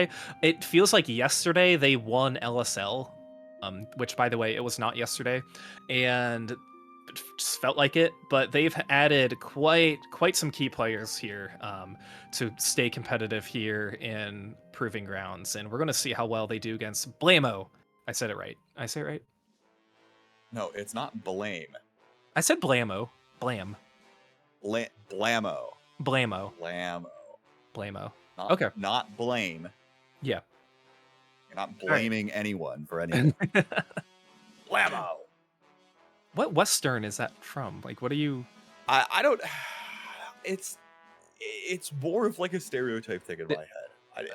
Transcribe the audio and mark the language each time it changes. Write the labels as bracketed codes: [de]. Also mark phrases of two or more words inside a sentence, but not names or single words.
[en] It feels like yesterday they won LSL, which, by the way, it was not yesterday, and it just felt like it. But they've added quite some key players here to stay competitive here in Proving Grounds, and we're going to see how well they do against Blamo. I said it right. I say it right? No, it's not blame. I said Blamo. Blam. Blamo. Blamo. Blamo. Okay. Not blame. Yeah. You're not blaming anyone for anything. Blamo. What Western is that from? Like, what are you... I don't... It's more of like a stereotype thing in my head.